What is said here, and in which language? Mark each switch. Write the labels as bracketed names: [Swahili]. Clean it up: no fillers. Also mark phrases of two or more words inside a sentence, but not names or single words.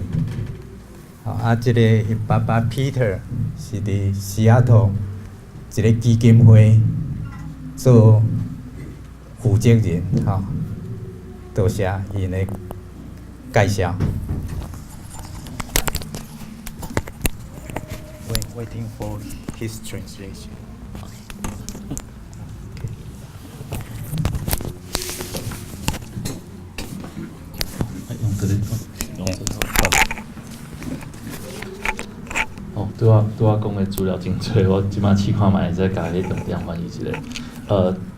[Min Nan Chinese] 即个伊爸爸 Peter 是伫西雅图一个基金会做负责人吼。多谢因的介绍。 [English] Waiting for his translation. [Min Nan Chinese] 用这个，用这个。哦，对我讲的资料真多，我即摆试看卖，再甲迄重点翻译一下。